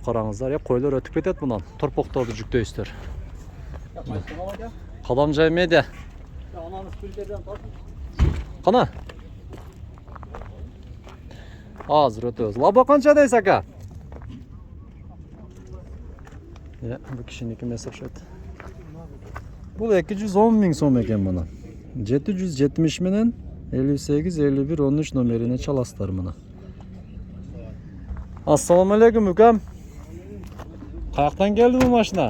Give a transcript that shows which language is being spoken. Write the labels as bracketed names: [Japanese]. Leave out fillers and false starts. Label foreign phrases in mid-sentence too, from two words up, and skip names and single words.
[Kyrgyz] Караңыздар, койлор өтүп кетет мындан. Торпокторду жүктөйсүздөр. Кадамжай медиа. Кана? Азыр өтөбүз. Лабо канча дейсиз ака? [Uzbek] Ya, bu kişiniki emas o'xshaydi. Bu 210 ming so'm ekan mana. 770 menen 58 51 13 nomerini chalasizlar mana. Assalomu alaykum ukam. Qayerdan keldi bu mashina?